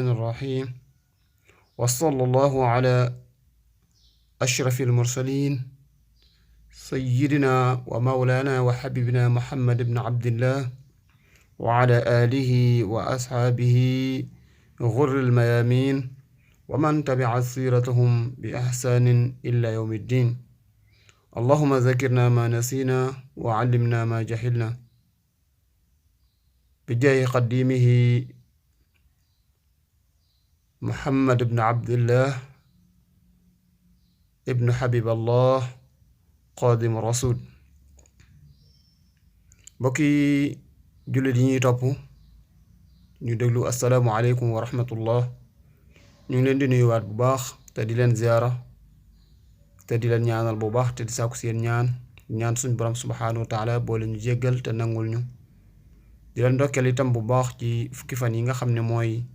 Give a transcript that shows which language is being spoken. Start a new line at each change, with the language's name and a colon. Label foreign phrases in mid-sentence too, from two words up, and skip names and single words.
Arabic: الرحيم وصلى الله على أشرف المرسلين سيدنا ومولانا وحبيبنا محمد بن عبد الله وعلى آله وأصحابه غر الميامين ومن تبع سيرتهم بإحسان إلى يوم الدين اللهم ذكرنا ما نسينا وعلمنا ما جهلنا بجاه قديمه محمد بن عبد الله ابن حبيب الله قادم الرسول بكي
Wolof: jullit yi ñuy topp ñu déglu
Arabic: السلام عليكم ورحمة الله
Wolof: ñu ngi leen di nuyuwaat bu baax te di leen ziyaara te di leen ñaanal bu baax te di sàkku seen ñaan suñ borom
Arabic: سبحانه وتعالى
Wolof: boole ñu jéggal te nangul ñu di leen ndokkeel itam bu baax ci fukki fan yi nga xam ne mooy